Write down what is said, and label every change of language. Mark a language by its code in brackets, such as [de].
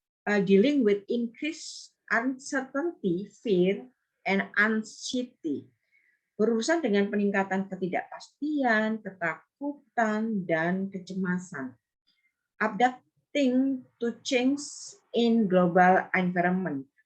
[en] Dealing with increased uncertainty, fear, and anxiety. [id] Berurusan dengan peningkatan ketidakpastian, ketakutan, dan kecemasan. [en] Adapting to change in global environment.